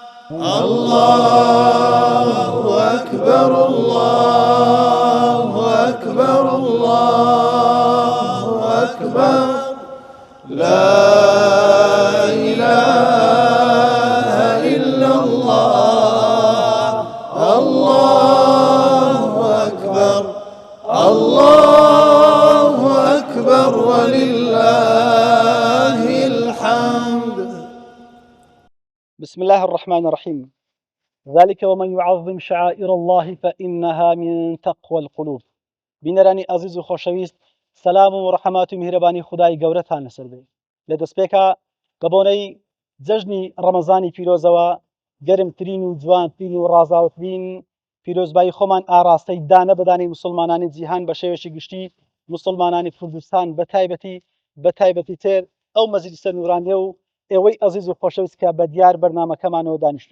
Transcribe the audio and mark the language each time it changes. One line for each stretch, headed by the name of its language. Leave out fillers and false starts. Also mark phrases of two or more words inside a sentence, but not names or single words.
Arabic: الله أكبر الله أكبر الله أكبر لا إله إلا الله الله أكبر الله أكبر ولله الحمد. بسم الله الرحمن الرحيم. ذلك ومن يعظم شعائر الله فإنها من تقوى القلوب.
Central Kurdish: بینەرانی عزیز و خۆشەویست، سەلام و ڕەحەمات و میهرەبانی خودای گەورەتان لەسەر بێ. لە دەستپێکە بە بۆنەی جەژنی ڕەمەزانی پیرۆزەوە گەرمترین و جوانترین و ڕازاوترین پیرۆزبایی خۆمان ئاراستەی دانە بەدانەی مسلمانانی جیهان بە شێوەشی گشتی مسلمانانی کوردستان بە تایبەتی تر ئەو مەجلیسە نورانیە و ئێوەی عزیز و خۆشەویست کە بە دیار بەرنامەکەمانەوە دانیشتون.